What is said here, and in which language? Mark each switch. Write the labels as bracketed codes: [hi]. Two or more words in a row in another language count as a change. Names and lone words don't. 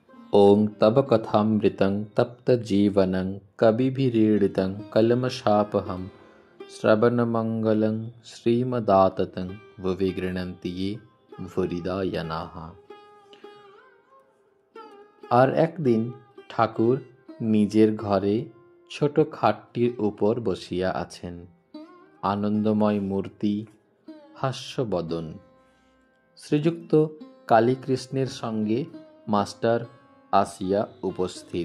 [sa] ॐ तव कथामृतं तप्तजीवनं कविभिरीडितं कल्मषापहं श्रवणमङ्गलं श्रीमदाततं भुवि गृह्णन्ति ये ভুরিদা ইয়ানাহা। [bn] আর একদিন ঠাকুর নিজের ঘরে ছোট খাটটির উপর বসিয়া আছেন। আনন্দময় মূর্তি, হাস্যবদন। শ্রীযুক্ত কালীকৃষ্ণের সঙ্গে মাস্টার আসিয়া উপস্থিত।